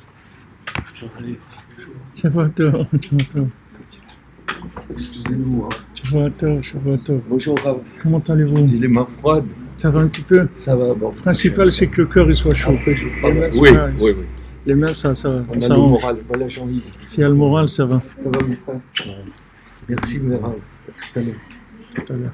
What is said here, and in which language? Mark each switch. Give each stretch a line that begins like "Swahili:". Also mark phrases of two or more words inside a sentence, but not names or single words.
Hebrew: שבוע טוב, שבוע טוב.
French: Excusez-nous. Hein.
Hebrew: שבוע טוב, שבוע טוב.
French: Bonjour Rav. Comment allez-vous? J'ai les mains froides. Ça va un petit peu? Ça va. Bon. Le principal, c'est que le cœur il soit chaud. Après, je Les mains, oui, ça, oui. Les mains, ça On a ça le arrange. moral. Voilà, j'ai envie. S'il y a le moral, ça va. Ça va, mon frère? Merci, mes Rav. À tout à l'heure. Tout à l'heure.